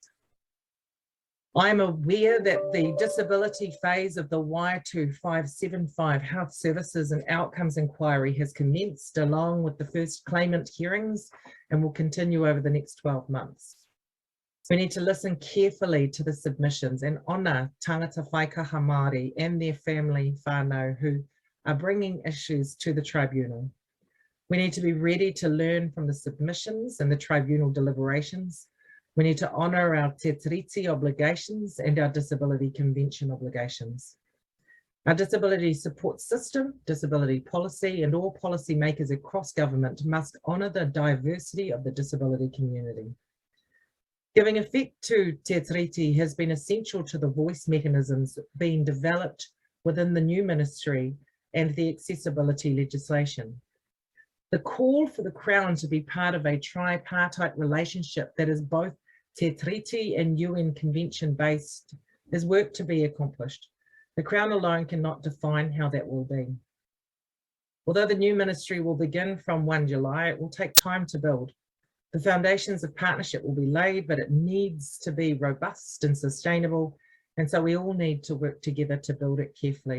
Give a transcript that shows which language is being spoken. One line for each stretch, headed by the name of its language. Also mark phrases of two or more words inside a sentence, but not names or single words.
English: I'm aware that the disability phase of the Y2575 Health Services and Outcomes Inquiry has commenced along with the first claimant hearings and will continue over the next 12 months. We need to listen carefully to the submissions and honour
Māori: tangata whaikaha Māori
English: and their family whānau who are bringing issues to the tribunal. We need to be ready to learn from the submissions and the tribunal deliberations. We need to honour our
Māori: te tiriti
English: obligations and our disability convention obligations. Our disability support system, disability policy, and all policy makers across government must honour the diversity of the disability community. Giving effect to
Māori: te tiriti
English: has been essential to the voice mechanisms being developed within the new ministry and the accessibility legislation. The call for the Crown to be part of a tripartite relationship that is both
Māori: te tiriti
English: and UN convention based is work to be accomplished. The Crown alone cannot define how that will be. Although the new ministry will begin from 1 July, it will take time to build. The foundations of partnership will be laid, but it needs to be robust and sustainable, and so we all need to work together to build it carefully.